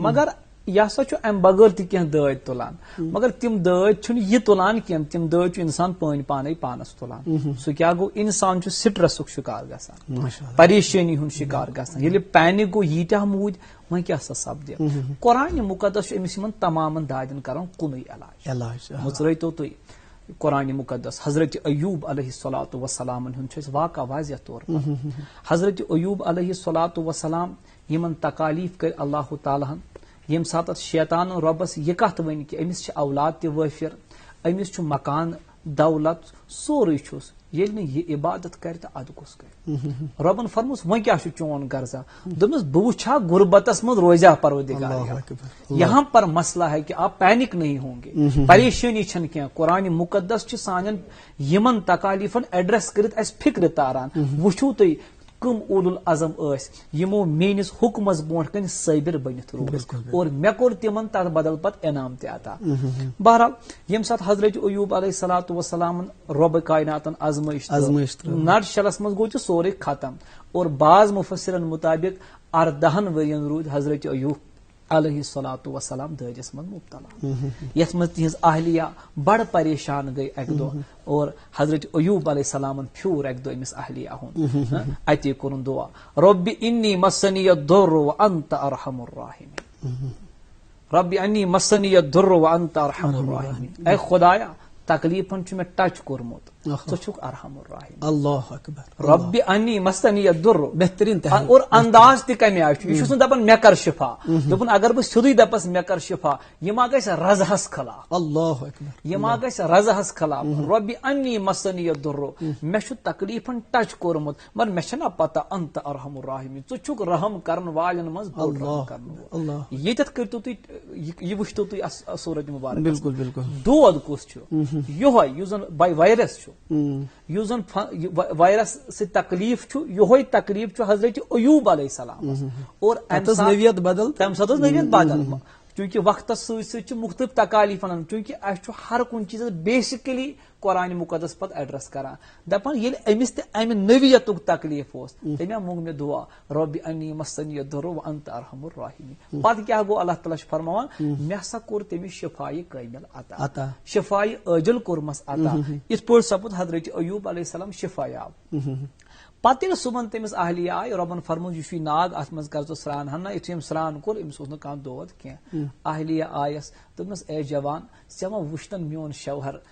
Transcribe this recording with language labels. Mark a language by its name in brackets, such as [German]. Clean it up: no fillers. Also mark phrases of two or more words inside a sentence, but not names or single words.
[Kashmiri] مگر یہ ہسا ام بغیر تہ کینٛہہ دٲدۍ تُلان مگر تم دٲدۍ چھُنہٕ یہِ تُلان کینٛہہ تم دٲدۍ چھُ انسان پانے پانس تُلان سُہ کیاہ گوٚو انسان چھُ سٹرسُک شکار گژھان پریشٲنی ہُنٛد شکار گژھان ییٚلہِ پینک گوٚو ییٖتیاہ موٗدۍ وۄنۍ کیاہ سا سپدِ قرآن مقدس امس یمن تمامن دادین کران کُنُے علاج مژرٲتو تُہۍ قرآن مقدس حضرت ایوب [Arabic] علیہ الصلاۃ وسلام [Kashmiri] ہُنٛد واقعہ واضح طور پر حضرت ایوب [Arabic] علیہ الصلاۃ وسلام [Kashmiri] یمن تکالیف کر اللہ تعالیٰ ہن یم سات شیطان رۄبس یہ کتھ ون کہ امس چھ اولاد تہ وٲفر امس چھ مکان دولت سورُے چھُس ییٚلہِ نہٕ یہِ عبادت کرِ تہٕ ادٕ کُس کرِ رۄبن فرموس وۄنۍ کیاہ چھُ چون غرضا دوٚپمس بہٕ وٕچھا غربتس منٛز روزیا پروردگار [Urdu] یہاں پر مسئلہ ہے کہ آپ پینک نہیں ہوں گے [Kashmiri] پریشانی چھنہٕ کینٛہہ قرآن مقدس چھ سانٮ۪ن یمن تکالیفن ایڈریس کٔرِتھ اسہِ فکرِ تاران وٕچھو تُہۍ کم اولو العظم یمو میٲنس حکمس برونٛٹھ کن صابر بنت روز اور مے کوٚر تمن تتھ بدل پتہٕ انعام تہِ عطا بہرحال یم سات حضرت ایوب [Arabic] علیہ الصلاۃ [Kashmiri] وسلام رۄب کائناتن آزمائش نٹ شلس مز گوٚو تہِ سورُے ختم اور بعض مفسرن مطابق 14 ؤرین روٗدۍ حضرت ایوب [Arabic] علیہ الصلاۃ وسلام [Kashmiri] دٲدِس منٛز مبتلا یتھ منٛز تہنٛز اہلیہ بڑ پریشان گئی اکہ دۄہ اور حضرت ایوب [Arabic] علیہ السلام [Kashmiri] پھیور اکہ دۄہ أمِس اہلیہ ہُنٛد اتی کوٚرُن دعا [Arabic] رب انی مسنی الضر وانت ارحم الراحمین رب انی مسنی الضر وانت ارحم الراحمین [Kashmiri] اے خدایا تکلیفن چھ مے ٹچ کوٚرمُت ژٕ چھُکھ [Arabic] ارحم الراحمین اللہ اکبر رب انی مسنی الضر [Kashmiri] بہترین اور انداز تہ کمہِ آیہِ چھُ یہ چھُس نہٕ دپان مے کر شفا دوٚپُن اگر بہٕ سیودُے دپس مے کر شفا یہِ ما گژھِ رضہس خلاف [Arabic] اللہ اکبر [Kashmiri] یہِ ما گژھِ رضہس خلاف [Arabic] رب انی مسنی الضر [Kashmiri] مے چھُ تکلیفن ٹچ کوٚرمُت مگر مے چھنا پتہ [Arabic] انت ارحم الراحمین [Kashmiri] ژٕ چھُکھ رحم کرن والٮ۪ن منٛز بوٚڑ رحم کرن وول ییٚتٮ۪تھ کٔرتو تُہۍ یہِ وٕچھتو تُہۍ سورت مبارک بالکل بالکل دود کُس چھُ یہوے یُس زن وائرس چھُ یُس زن وائرس سۭتۍ تکلیف چھُ یہوے تکلیف چھُ حضرت ایوب [Arabic] علیہ السلام [Kashmiri] اور نوعیت بدل تمہِ ساتہٕ ٲس نوعیت بدل چونکہ وقتس سۭتۍ سۭتۍ چھِ مختلف تکالیف انان چونکہ اسہِ چھُ ہر کُنہِ چیٖزس بیسکلی قرآن مقدس پتہٕ ایڈریس کران دپان ییٚلہِ أمِس تہِ امہِ نوعیتُک تکلیف اوس تٔمۍ موٚنگ مےٚ دعا [Arabic] رب انی مسنی الضر وانت ارحم الراحمین [Kashmiri] پتہٕ کیاہ گوٚو اللہ تعالیٰ چھُ فرماوان مےٚ ہسا کوٚر تٔمِس شفایہِ کٲمل عطا شفایہِ عٲجل کوٚرمس عطا یِتھ پٲٹھۍ سپُد حضرت ایوب [Arabic] علیہ السلام [Kashmiri] شفا یاب پتہٕ ییٚلہِ صبحن تٔمِس اہلیہ آیہِ رۄبن فرموو یہِ چھُے ناگ اتھ منٛز کر ژٕ سران ہنا یِتھُے أمۍ سران کوٚر أمِس اوس نہٕ کانٛہہ دود کینٛہہ اہلیہ آیس دوٚپنس اے جوان ژےٚ ما وٕچھتن میون شوہر